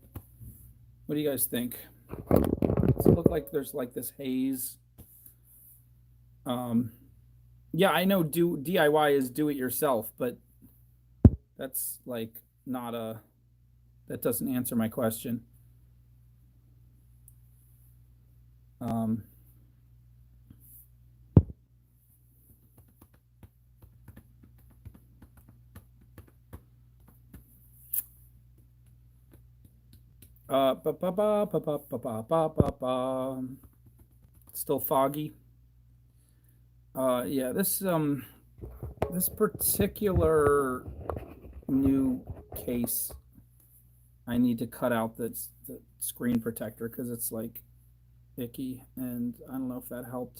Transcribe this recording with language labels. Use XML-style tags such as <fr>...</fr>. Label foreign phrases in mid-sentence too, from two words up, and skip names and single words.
<en>What do you guys think? Does it look like there's like this haze? Um, yeah, I know do DIY is do it yourself, but that's like not a that doesn't answer my question. Um, ba, ba, ba, ba, ba, ba, ba, ba, ba, ba. Still foggy. Yeah, this particular new case, I need to cut out the screen protector because it's like icky, and I don't know if that helped.</en>